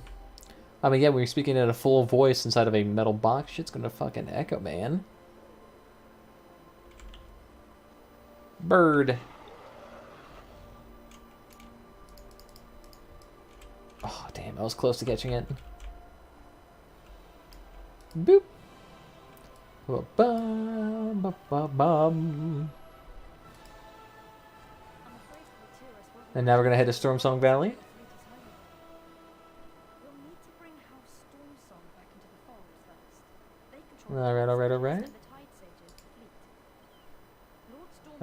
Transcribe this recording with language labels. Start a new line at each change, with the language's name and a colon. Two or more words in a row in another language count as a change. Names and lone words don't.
English: I mean, yeah, when you're speaking in a full voice inside of a metal box, shit's gonna fucking echo, man. Bird. Oh, damn, I was close to catching it. Boop. Ba-bum, ba-ba-bum. I'm afraid Kultiras won't And now we're gonna head to Stormsong Valley. We'll need to bring House Stormsong back into the fold first. They control Alright, alright, alright. and the Tide Sages, the fleet. Lord Stormsong